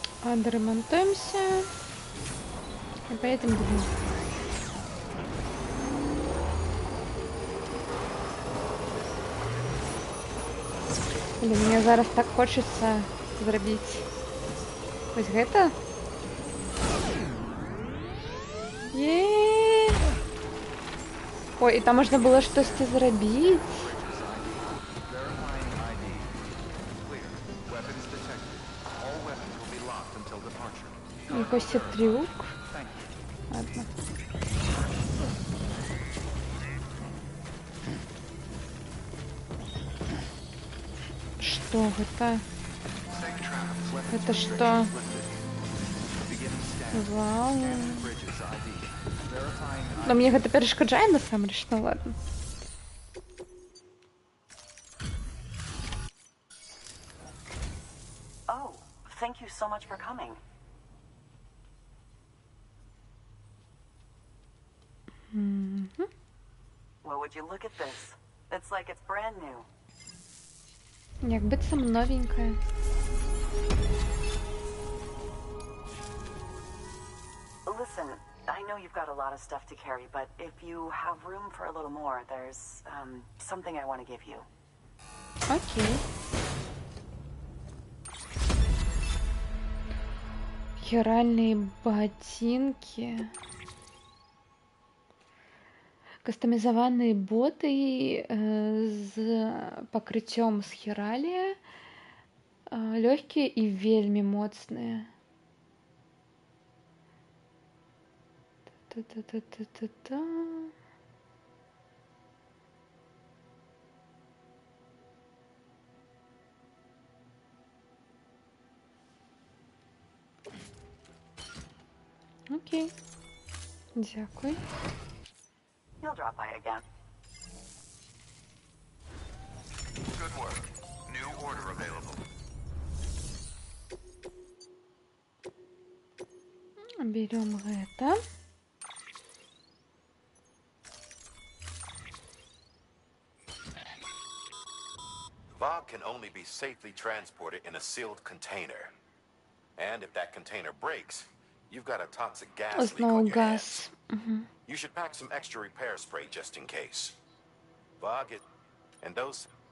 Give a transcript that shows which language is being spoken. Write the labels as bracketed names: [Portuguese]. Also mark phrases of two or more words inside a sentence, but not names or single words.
[Russian] Доремонтуемся и поедем домой. Блин, мне [Belarusian] зараз так хочется зрабіць вось гэта. Ой, і там можна было штосьці зрабіць. [Ukrainian] Якийсь трюк. [Russian] Ладно. Что это? Это что? Вау. Но мне [Belarusian] гэта перашкаджае насамрэч, [Russian] ну ладно. [English] Oh, thank you so much for coming. Well, would you look at this? It's like it's brand new. [Belarusian] Як быццам новенькая. [English] Listen, I know you've got a lot of stuff to carry, but if you have room for a little more, there's something I want to give you. [Russian] Окей. Хиральные ботинки. [Belarusian] Кастомизованные боты з пакрыццём з хіралія. Лёгкія і вельмі моцныя. Та-та-та-та-та-та. [Russian] Окей. [Ukrainian] Дякую. [English] You'll drop by again. Good work. New order available. [Russian] Берем это. [English] Vogue can only be safely transported in a sealed container. And if that container breaks, you've got a toxic gas leak on your hands. You should pack some extra repair spray just in case. Vogue it, and those...